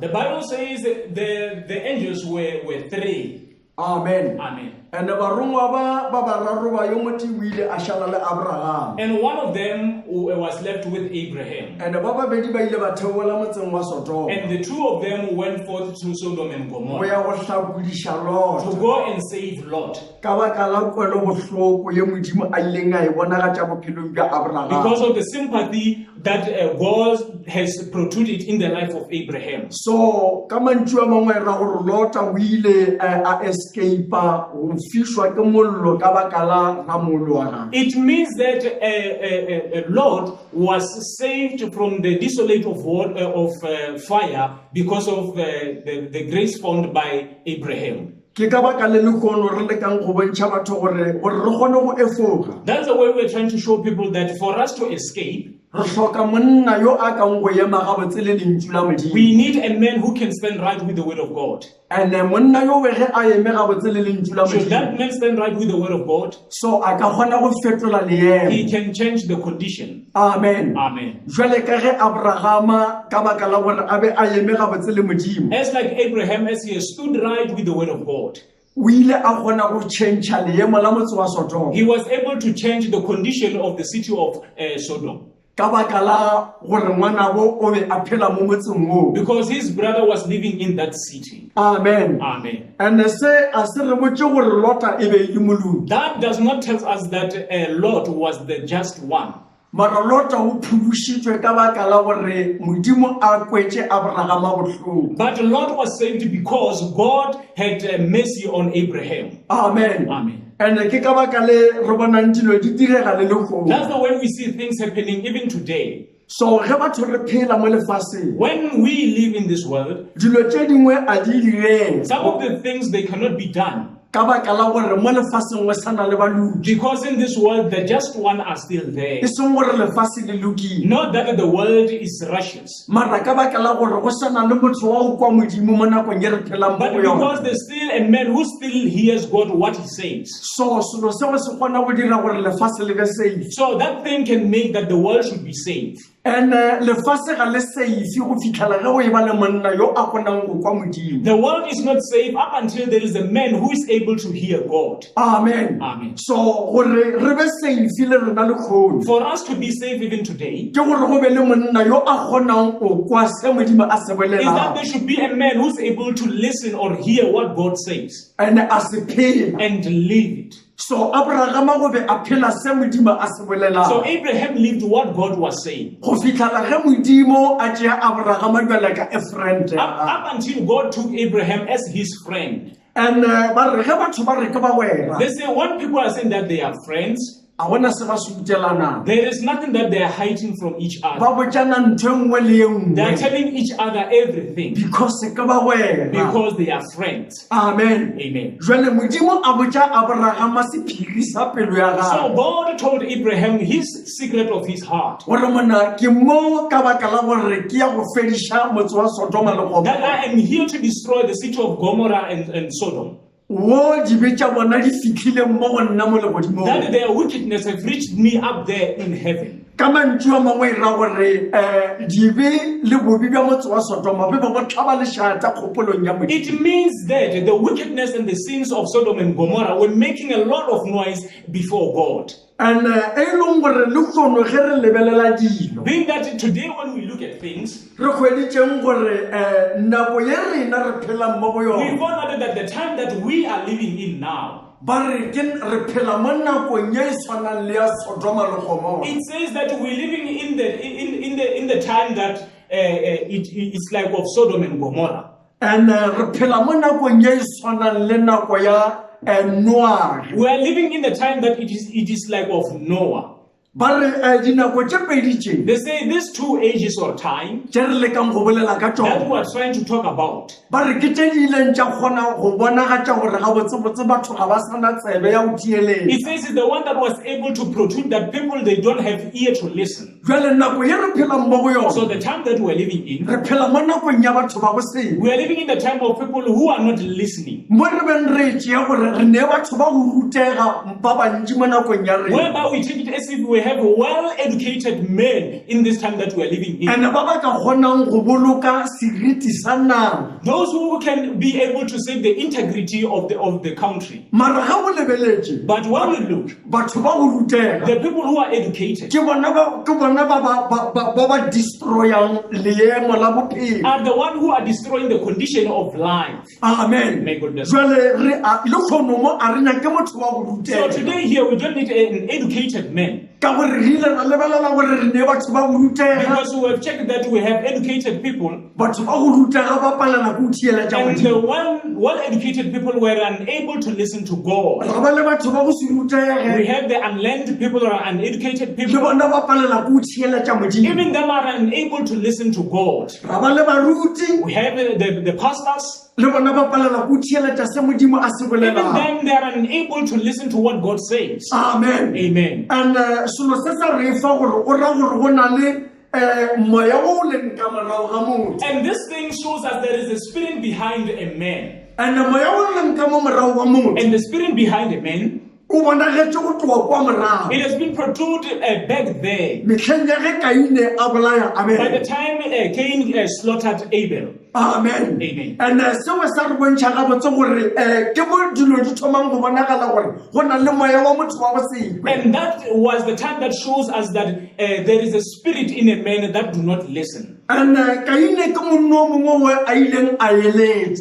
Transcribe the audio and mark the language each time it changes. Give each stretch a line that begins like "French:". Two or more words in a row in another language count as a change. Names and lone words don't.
English: The Bible says the angels were three. Amen. Amen.
Northern Sotho: And barongwa ba bararo ba yo moti o ile a šala le Abraham.
English: And one of them was left with Abraham.
Northern Sotho: And ba babedi ba ile ba theola motseng wa Sodoma.
English: And the two of them went forth to Sodom and
Northern Sotho: Go Gomorrah ya go hlakodiša Lot.
English: to go and save Lot.
Northern Sotho: Ka baka la kwelo bohloko ye Modimo a ileng a e bona ga tša bophelong bja Abraham.
English: Because of the sympathy that God has protruded in the life of Abraham.
Northern Sotho: So ka mantšu a mangwe ra gore Lot o ile a escape go fišwa ke mollo ka baka la ramolo wa gagwe.
English: It means that Lot was saved from the desolate of fire because of the grace found by Abraham.
Northern Sotho: Ke ka baka le lekono re lekang go bontšha batho gore re kgone go efoga.
English: That's the way we're trying to show people that for us to escape,
Northern Sotho: Re hloka monna yo a kang go ema gabotse le lentšu la Modimo.
English: we need a man who can stand right with the word of God.
Northern Sotho: And monna yo we ge a eme gabotse le lentšu la
English: Should
Northern Sotho: Modimo,
English: that man stand right with the word of God,
Northern Sotho: so a ka kgona go fetola leemo.
English: he can change the condition.
Northern Sotho: Amen.
English: Amen.
Northern Sotho: Jwale ka ge Abrahama ka baka la gore a be a eme gabotse le Modimo,
English: As like Abraham, as he has stood right with the word of God,
Northern Sotho: o ile a kgona go change-a leemo la motse wa Sodoma.
English: he was able to change the condition of the city of Sodom.
Northern Sotho: Ka baka la gore ngwana bo o be a phela mo motseng oo.
English: Because his brother was living in that city.
Northern Sotho: Amen.
English: Amen.
Northern Sotho: And se a se re botse gore Lota e be e moloi.
English: That does not tell us that Lot was the just one.
Northern Sotho: Mara Lota o phubušitšwe ka baka la gore Modimo a kwetše Abraham bohloko.
English: But Lot was saved because God had mercy on Abraham.
Northern Sotho: Amen.
English: Amen.
Northern Sotho: And ke ka baka le re bonang dilo di direga le lekgomo.
English: That's the way we see things happening even today.
Northern Sotho: So ge batho re phela mo lefatsheng
English: When we live in this world,
Northern Sotho: dilo tse dingwe a di direng
English: some of the things they cannot be done
Northern Sotho: ka baka la gore mo lefatsheng we sana le baludi
English: because in this world the just one are still there.
Northern Sotho: e seng gore lefatshe le lokile
English: Not that the world is righteous,
Northern Sotho: mara ka baka la gore go sana le motho wa go kwa modimo mo nakong e re phelang mo
English: but
Northern Sotho: go
English: because
Northern Sotho: yona
English: there's still a man who still hears God what he says.
Northern Sotho: so selo seo se kgona go dira gore lefatshe le be safe
English: So that thing can make that the world should be safe.
Northern Sotho: and lefatshe ga le safe go fitlhela ge o e ba le monna yo a kgonang go kwa modimo
English: The world is not safe up until there is a man who is able to hear God.
Northern Sotho: amen
English: Amen.
Northern Sotho: so gore re be safe le rena le kgone
English: For us to be safe even today,
Northern Sotho: ke gore go be le monna yo a kgonang go kwa se modimo a se
English: is that
Northern Sotho: bolelang
English: there should be a man who's able to listen or hear what God says
Northern Sotho: and a se phela
English: and live it.
Northern Sotho: so Abraham go be a phela se modimo a se
English: So
Northern Sotho: bolelang
English: Abraham lived what God was saying.
Northern Sotho: go fitlhela ge modimo a tšea Abraham a jwala ka
English: a friend Up until God took Abraham as his friend.
Northern Sotho: and ba re ge batho ba re ke ba wena
English: They say when people are saying that they are friends,
Northern Sotho: a bona se ba se utelanang
English: there is nothing that they are hiding from each other.
Northern Sotho: ba botsana ntho e nngwe le e
English: They are
Northern Sotho: nngwe
English: telling each other everything
Northern Sotho: because ke ba wena
English: because they are friends.
Northern Sotho: amen
English: Amen.
Northern Sotho: jwale modimo a botsa Abraham sephiri sa pelo ya
English: So
Northern Sotho: gagwe
English: God told Abraham his secret of his heart.
Northern Sotho: gore mona ke mo ka baka la gore ke ya go fediša motse wa Sodoma le
English: That
Northern Sotho: Gomora
English: I am here to destroy the city of Gomorrah and Sodom.
Northern Sotho: wo dibe tša bona di fitlhile mo go nna mo legodimong
English: That their wickedness have reached me up there in heaven.
Northern Sotho: ka mantšu a mangwe e ra gore dibe le bobi bja motse wa Sodoma be be go tlhaba lešata kgopolong ya modimo
English: It means that the wickedness and the sins of Sodom and Gomorrah were making a lot of noise before God.
Northern Sotho: and e leng gore le kgono ge re lebelela dilo
English: Being that today when we look at things,
Northern Sotho: re hweditšeng gore nako ye rena re phelang mo go
English: we
Northern Sotho: yona
English: found out that the time that we are living in now,
Northern Sotho: ba re re phela mo nakong ye e tshwanang le ya Sodoma le Gomora
English: it says that we're living in the time that it's like of Sodom and Gomorrah.
Northern Sotho: and re phela mo nakong ye e tshwanang le nako ya Noah
English: We are living in the time that it is like of Noah.
Northern Sotho: ba re dinako tše pedi tše
English: They say these two ages or time
Northern Sotho: tše re lekang go bolela ka
English: that
Northern Sotho: tšona
English: we are trying to talk about.
Northern Sotho: ba re ke tše di ileng tša kgona go bonagatša gore gabotsebotse batho ga ba sana tsebe ya go tieletša
English: It says it's the one that was able to protrude that people they don't have ear to listen.
Northern Sotho: jwale nako ye re phelang mo go
English: So
Northern Sotho: yona
English: the time that we're living in,
Northern Sotho: re phela mo nakong ya batho ba go seng
English: we are living in the time of people who are not listening.
Northern Sotho: mo re beng re tšea gore re ne batho ba go rutega ba bantši mo nakong ya rena
English: Whereby we take it as if we have well-educated men in this time that we are living in.
Northern Sotho: and ba ba ka kgonang go boloka seriti sa naga
English: Those who can be able to save the integrity of the country.
Northern Sotho: mara ga o lebeletše
English: But when we look,
Northern Sotho: batho ba go rutega
English: the people who are educated
Northern Sotho: ke bona ba destroyang leemo la bophelo
English: are the one who are destroying the condition of life.
Northern Sotho: amen
English: May God bless.
Northern Sotho: jwale le kgono mo a re nyake motho wa go
English: So
Northern Sotho: rutega
English: today here we don't need an educated man
Northern Sotho: ka gore re ile ra lebelela gore re ne batho ba go rutega
English: because we have checked that we have educated people
Northern Sotho: batho ba go rutega ba palela ko thiela tša
English: and
Northern Sotho: modimo
English: the well-educated people were unable to listen to God.
Northern Sotho: ra ba le batho ba go se
English: We
Northern Sotho: rutege
English: have the unlearned people or uneducated
Northern Sotho: le
English: people.
Northern Sotho: bona ba palela ko thiela tša modimo
English: Even them are unable to listen to God.
Northern Sotho: ra ba le baruti
English: We have the pastors.
Northern Sotho: le bona ba palela ko thiela tša se modimo a se
English: Even
Northern Sotho: bolelang
English: them, they are unable to listen to what God says.
Northern Sotho: amen
English: Amen.
Northern Sotho: and selo se sa re fa gore o ra gore go na le moya o o leng ka morago ga motho
English: And this thing shows us there is a spirit behind a man.
Northern Sotho: and moya o o leng ka mo morago ga motho
English: And the spirit behind a man,
Northern Sotho: o bonagetse go tloa kwa morago
English: it has been protruded back there.
Northern Sotho: metlheng ya ge Kaine a bolaya
English: By the
Northern Sotho: Abele
English: time Cain slaughtered Abel.
Northern Sotho: amen
English: Amen.
Northern Sotho: and seo sa re bontšha gabotse gore ke mo dilo di thomang go bonagala gore go na le moya wa motho wa go sekwe
English: And that was the time that shows us that there is a spirit in a man that do not listen.
Northern Sotho: and Kaine ke monno o mongwe a ileng a eletswa